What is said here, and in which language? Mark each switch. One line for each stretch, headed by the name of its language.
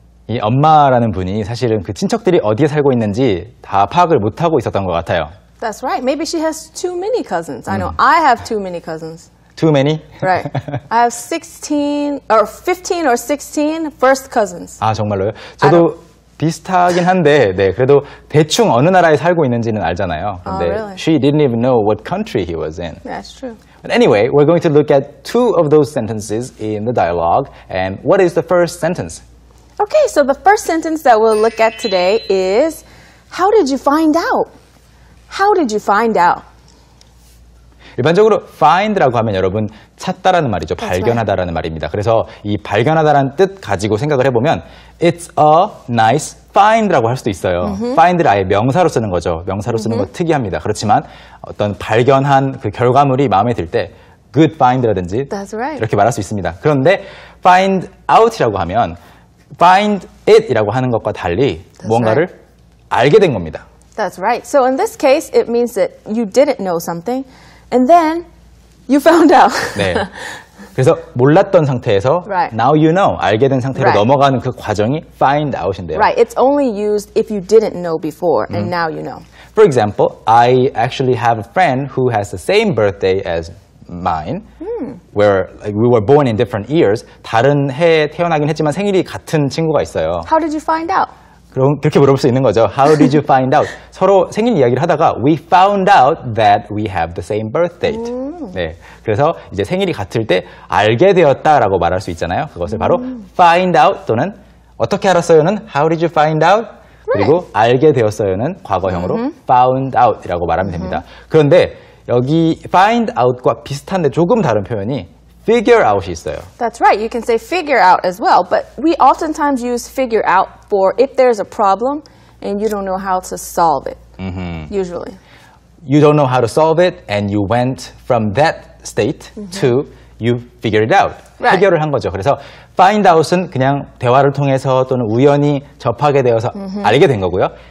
Korean: 이 엄마라는 분이 사실은 그 친척들이 어디에 살고 있는지 다 파악을 못하고 있었던 것 같아요.
English: That's right. Maybe she has too many cousins. I know I have too many cousins. Too many? Right. I have 16 or 15 or 16 first cousins.
Korean: 아, 정말로요? 저도 비슷하긴 한데, 네, 그래도 대충 어느 나라에 살고 있는지는 알잖아요. 근데
English: really? she didn't even know what country he was in. That's true. But anyway, we're going to look at two of those sentences in the dialogue. And what is the first sentence? Okay, so the first sentence that we'll look at today is, how did you find out? How did you find out?
Korean: 일반적으로 find라고 하면 여러분 찾다라는 말이죠. 발견하다라는 말입니다. 그래서 이 발견하다라는 뜻 가지고 생각을 해보면
English: It's a nice find
Korean: 라고 할 수도 있어요. find를 아예 명사로 쓰는 거죠. 명사로 쓰는 거 특이합니다. 그렇지만 어떤 발견한 그 결과물이 마음에 들 때
English: good find
Korean: 라든지
English: That's right.
Korean: 이렇게 말할 수 있습니다. 그런데 find out이라고 하면 find it이라고 하는 것과 달리 무언가를 알게 된 겁니다.
English: That's right. So in this case, it means that you didn't know something, and then you found out.
Korean: 네. 그래서 몰랐던 상태에서
English: Right. now you know,
Korean: 알게 된 상태로
English: Right.
Korean: 넘어가는 그 과정이 find out인데요.
English: Right. It's only used if you didn't know before, and now you know. For example, I actually have a friend who has the same birthday as mine, where like, we were born in different years.
Korean: 다른 해에 태어나긴 했지만 생일이 같은 친구가 있어요.
English: How did you find out?
Korean: 그럼 그렇게 물어볼 수 있는 거죠.
English: How did you find out?
Korean: 서로 생일 이야기를 하다가
English: we found out that we have the same birth date.
Korean: 네, 그래서 이제 생일이 같을 때 알게 되었다라고 말할 수 있잖아요. 그것을 바로 find out 또는 어떻게 알았어요는
English: how did you find out?
Korean: 그리고 알게 되었어요는 과거형으로 found out이라고 말하면 됩니다. 그런데 여기 find out과 비슷한데 조금 다른 표현이 figure out이 있어요.
English: That's right. You can say figure out as well, but we oftentimes use figure out for if there's a problem and you don't know how to solve it. Usually. You don't know how to solve it and you went from that state to you figured it out. Right.
Korean: 해결을 한 거죠. 그래서 find out은 그냥 대화를 통해서 또는 우연히 접하게 되어서 알게 된 거고요.